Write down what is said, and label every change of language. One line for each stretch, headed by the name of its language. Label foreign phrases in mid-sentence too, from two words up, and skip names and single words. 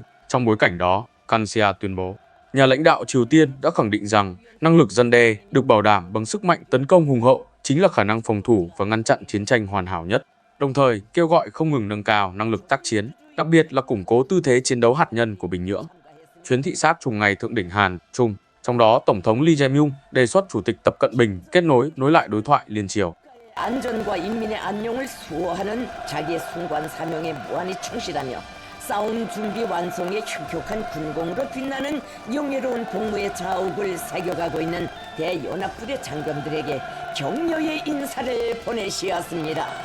Vietnamese: Trong bối cảnh đó, Kansia tuyên bố, nhà lãnh đạo Triều Tiên đã khẳng định rằng năng lực răn đe được bảo đảm bằng sức mạnh tấn công hùng hậu chính là khả năng phòng thủ và ngăn chặn chiến tranh hoàn hảo nhất, đồng thời kêu gọi không ngừng nâng cao năng lực tác chiến, đặc biệt là củng cố tư thế chiến đấu hạt nhân của Bình Nhưỡng. Chuyến thị sát trùng ngày thượng đỉnh Hàn, Trung, trong đó Tổng thống Lee Jae-myung đề xuất Chủ tịch Tập Cận Bình nối lại đối thoại liên triều.
Korean: 안전과 인민의 안녕을 수호하는 자기의 숭고한 사명에 무한히 충실하며 싸움 준비 완성의 혁혁한 군공으로 빛나는 영예로운 복무의 자욱을 새겨가고 있는 대연합부대 장병들에게 격려의 인사를 보내시었습니다.